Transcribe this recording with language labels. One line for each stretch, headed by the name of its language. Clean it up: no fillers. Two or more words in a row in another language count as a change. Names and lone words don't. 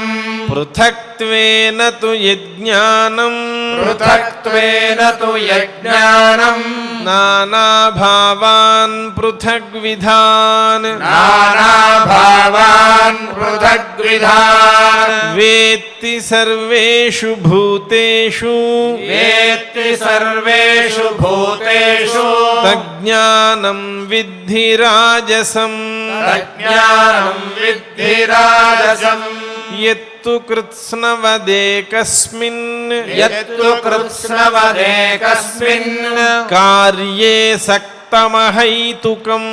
Sanskrit: పృథక్త్వేన తు యజ్ఞానం పృథక్త్వేన తు యజ్ఞానం నానాభావాన్ పృథగ్విధాన్ నానాభావాన్ పృథగ్విధాన్ వేత్తి సర్వేషు భూతేషు వేత్తి సర్వేషు భూతేషు తజ్ఞానం విద్ధి రాజసం తజ్ఞానం విద్ధి రాజసం యత్తు కృత్స్నవదేకస్మిన్ యత్తు కృత్స్నవదేకస్మిన్ కార్యే సక్తమహైతుకం